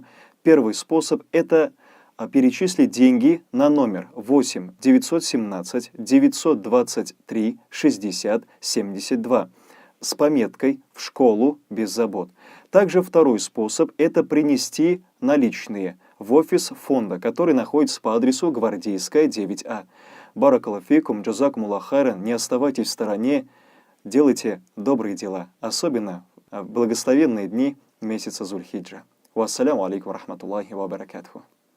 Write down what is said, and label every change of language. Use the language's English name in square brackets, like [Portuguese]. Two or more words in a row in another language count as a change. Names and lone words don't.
[Russian] Первый способ – это перечислить деньги на номер 8 917 923 60 72 с пометкой «В школу без забот». Также второй способ – это принести наличные в офис фонда, который находится по адресу Гвардейская, 9А. [Arabic] بارك الله فيكم، جزاكم الله خيرا, [Russian] не оставайтесь в стороне, делайте добрые дела, особенно в благословенные дни месяца Зуль-Хиджа. [Arabic] والسلام عليكم ورحمة الله وبركاته.